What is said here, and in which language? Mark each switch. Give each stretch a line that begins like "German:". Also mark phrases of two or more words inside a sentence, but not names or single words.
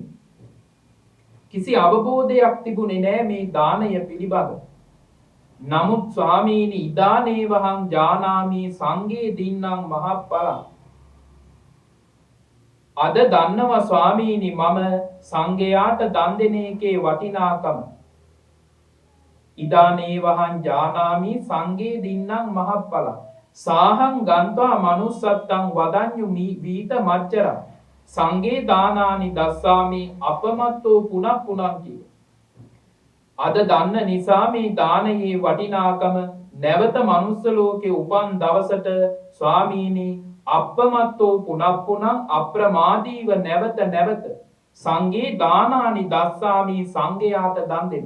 Sinhala: කිසි අවබෝධයක් තිබුණේ නෑ මේ දානය පිළිබඳ. නමුත් ස්වාමීනි
Pali: ඉදානේ වහං ජානාමි සංඝේ දින්නම් මහප්පලං.
Sinhala: අද දන්නවා ස්වාමීනි මම සංඝයාට දන් දෙන එකේ වටිනාකම.
Pali: ඉදානේ වහං ජානාමි සංඝේ දින්නම් මහප්පලං. සාහං ගන්්වා manussත්තං වදඤ්ඤු වීත මච්චරං සංඝේ දානානි දස්සාමි අපමත්තෝ පුනක් පුනක් කිය.
Sinhala: අද දන්න නිසා මේ දානයේ වටිනාකම නැවත මනුස්ස ලෝකේ උපන් දවසට ස්වාමීනි
Pali: අපමත්තෝ පුනක් පුනක්
Sinhala: අප්‍රමාදීව නැවත නැවත
Pali: සංඝේ දානානි දස්සාමි
Sinhala: සංඝයාට දන් දෙන්න.